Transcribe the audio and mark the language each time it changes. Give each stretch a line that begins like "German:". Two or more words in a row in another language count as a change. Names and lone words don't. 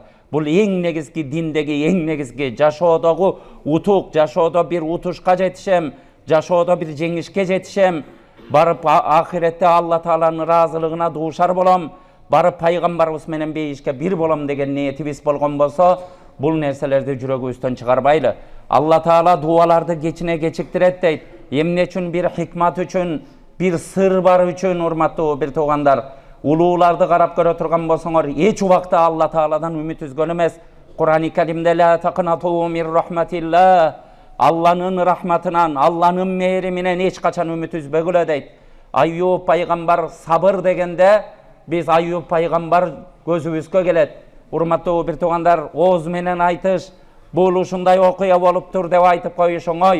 Kyrgyz: Бул эң негизги диндеги, эң негизги жашоодогу утук, жашоодо бир утушка жетишем, жашоодо бир жеңишке жетишем, барып ахиретте Алла Тааланын ыраазылыгына дуушар болом, барып пайгамбарыбыз менен бейишке бир болом деген ниетибиз болгон болсо, бул нерселерди жүрөгүбүздөн чыгарбайлы. Алла Таала дуаларды кечине кечиктирет дейт. Эмне үчүн? Бир хикмат үчүн, бир сыр бар үчүн, урматтуу бир туугандар. Улууларды карап көрө турган болсоңор, эч убакта Алла Тааладан үмүт үзгөн эмес.
Arabic: Кур'ан-ы Каримде لا تقنطوا من رحمة الله,
Kyrgyz: Алланын рахматынан, Алланын мээриминен эч качан үмүт үзбөгүлө дейт. Айюб пайгамбар сабыр дегенде, биз Айюб пайгамбар көзүбүзгө келет. Урматтуу бир туугандар, ооз менен айтыш, бул ушундай окуя болуптур деп айтып коюш оңой.